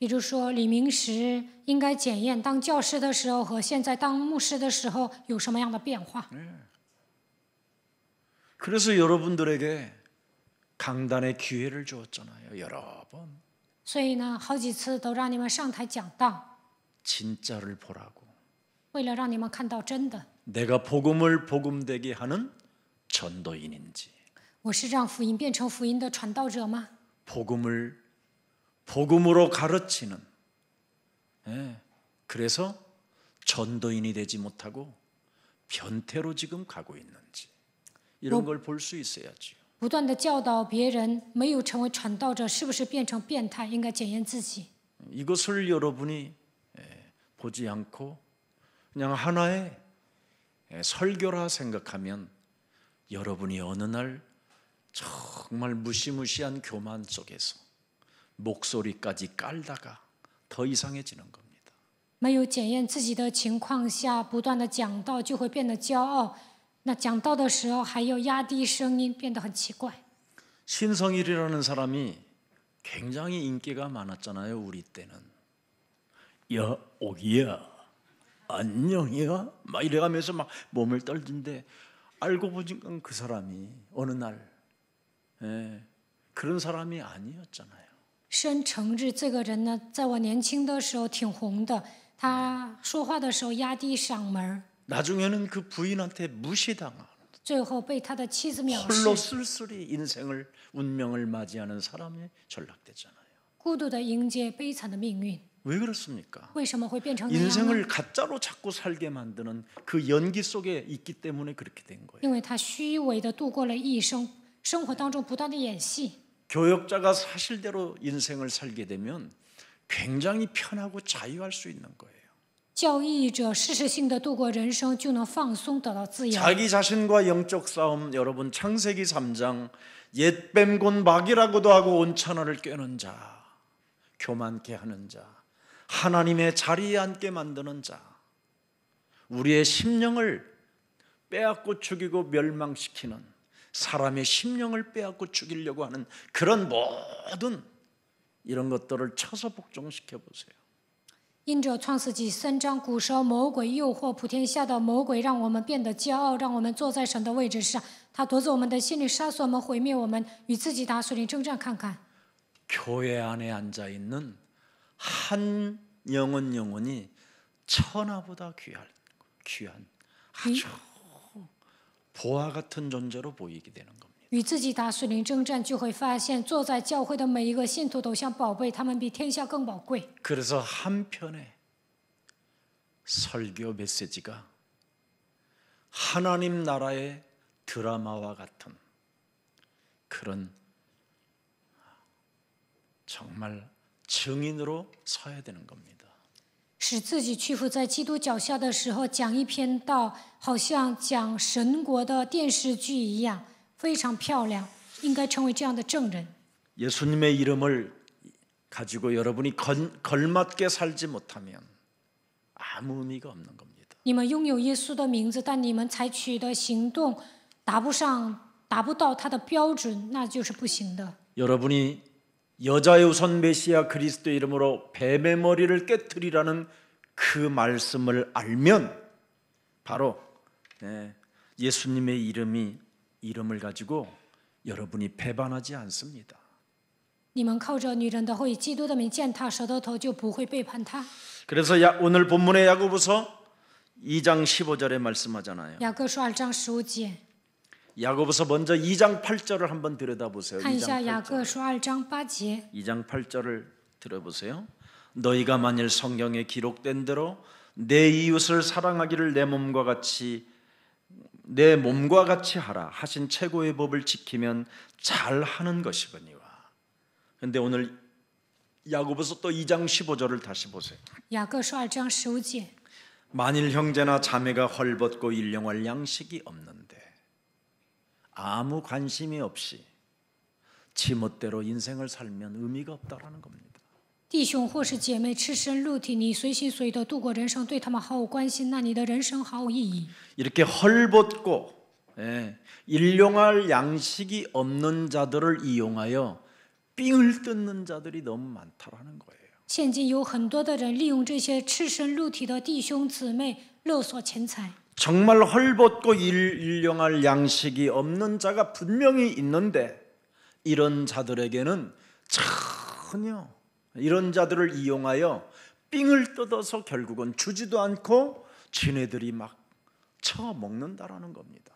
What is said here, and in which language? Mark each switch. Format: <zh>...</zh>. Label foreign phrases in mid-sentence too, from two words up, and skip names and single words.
<zh>比如说，李明时应该检验当教师的时候和现在当牧师的时候有什么样的变化。</zh> <ko>그래서 여러분들에게 강단의 기회를 주었잖아요. 여러 번.</ko> <zh>所以呢，好几次都让你们上台讲道，</zh> <ko>진짜를 보라고.</ko> <zh>为了让你们看到真的。</zh> <ko>내가 복음을 복음되게 하는 전도인인지,</ko> <zh>我是让福音变成福音的传道者吗？</zh> <ko>복음을 복음으로 가르치는, 그래서 전도인이 되지 못하고 변태로 지금 가고 있는지, 이런 걸 볼 수 있어야지요.</ko> <zh>不断的教导别人，没有成为传道者，是不是变成变态？应该检验自己。</zh> <ko>이것을 여러분이 보지 않고 그냥 하나의 설교라 생각하면 여러분이 어느 날 정말 무시무시한 교만 속에서 목소리까지 깔다가 더 이상해지는 겁니다.</ko> <zh>没有检验自己的情况下，不断的讲道就会变得骄傲。那讲道的时候还要压低声音，变得很奇怪。</zh> <ko>신성일이라는 사람이 굉장히 인기가 많았잖아요. 우리 때는. 야, 오기야, 안녕이야, 막 이래가면서 막 몸을 떨던데 알고 보니까 그 사람이 어느 날 그런 사람이 아니었잖아요.</ko> <zh>申成日这个人呢，在我年轻的时候挺红的，他说话的时候压低嗓门，</zh> <ko>나중에는 그 부인한테 무시당하는,</ko> <zh>最后被他的妻子藐</zh> <ko>홀로</ko> <zh>视，</zh> <ko>쓸쓸히 인생을 운명을 맞이하는 사람이 전락되잖아요.</ko> <zh>孤独的迎接悲惨的命运。</zh> <ko>왜 그렇습니까?</ko> <zh>为什么会变成那样呢？</zh> <ko>인생을 가짜로 자꾸 살게 만드는 그 연기 속에 있기 때문에 그렇게 된 거예요.</ko> <zh>因为他虚伪的度过了一生，生活当中不断的演戏。</zh> <ko>교역자가 사실대로 인생을 살게 되면 굉장히 편하고 자유할 수 있는 거예요.</ko> <zh>教义者事实性的度过人生，就能放松，得到自由。</zh> <ko>자기 자신과 영적 싸움, 여러분 창세기 3장 옛뱀 곧 마귀라고도 하고 온천하를 꿰는 자, 교만케 하는 자, 하나님의 자리에 앉게 만드는 자, 우리의 심령을 빼앗고 죽이고 멸망시키는, 사람의 심령을 빼앗고 죽이려고 하는 그런 모든 이런 것들을 쳐서 복종시켜 보세요.</ko> <zh>因着创世纪3章，古时候魔鬼诱惑普天下的魔鬼，让我们变得骄傲，让我们坐在神的位置上。他夺走我们的心灵，杀死我们，毁灭我们，与自己打属灵征战。看看，</zh> <ko>교회 안에 앉아 있는 한 영혼이 천하보다 귀한 아주 보화 같은 존재로 보이게 되는 겁니다.</ko> <zh>与自己打属灵征战，就会发现坐在教会的每一个信徒都像宝贝，他们比天下更宝贵。</zh> <ko>그래서 한편의 설교 메시지가 하나님 나라의 드라마와 같은 그런 정말 증인으로 서야 되는 겁니다.</ko> <zh>使自己屈服在基督脚下的时候，讲一篇道，好像讲神国的电视剧一样，非常漂亮，应该成为这样的证人。</zh> <ko>예수님의 이름을 가지고 여러분이 걸맞게 살지 못하면 아무 의미가 없는 겁니다.</ko> <zh>你们拥有耶稣的名字，但你们采取的行动达不到他的标准，那就是不行的。</zh> <ko>여러분이 여자의 우선 메시아 그리스도의 이름으로 뱀의 머리를 깨뜨리라는 그 말씀을 알면 바로 예수님의 이름을 가지고 여러분이 배반하지 않습니다.</ko> <zh>你们靠着女人的后裔基督的名践踏舌头头，就不会背叛他。</zh> <ko>그래서 오늘 본문의 야고보서 2장 15절에 말씀하잖아요.</ko> <zh>雅各书2章15节，</zh> <ko>야고보서 먼저 2장 8절을 한번 들여다보세요.</ko> <zh>看一下</zh> <ko>2장</ko> <zh>雅</zh> <ko>8절.</ko> <zh>各书2章8节。</zh> <ko>2장 8절을 들어보세요. 너희가 만일 성경에 기록된 대로 내 이웃을 사랑하기를 내 몸과 같이 하라 하신 최고의 법을 지키면 잘하는 것이거니와. 그런데 오늘 야고보서 또 2장 15절을 다시 보세요.</ko> <zh>雅各书2章15节，</zh> <ko>만일 형제나 자매가 헐벗고 일용할 양식이 없는데 아무 관심이 없이 지멋대로 인생을 살면 의미가 없다라는 겁니다.</ko> <zh>弟兄或是姐妹赤身露体，你随心随意的度过人生，对他们毫无关心，那你的人生毫无意义。</zh> <ko>이렇게 헐벗고 일용할 양식이 없는 자들을 이용하여 삥을 뜯는 자들이 너무 많다라는 거예요.</ko> <zh>现今有很多的人利用这些赤身露体的弟兄姊妹勒索钱财。</zh> <ko>정말 헐벗고 일용할 양식이 없는 자가 분명히 있는데 이런 자들에게는 전혀 이런 자들을 이용하여 삥을 뜯어서 결국은 주지도 않고 지네들이 막 처먹는다라는 겁니다.</ko>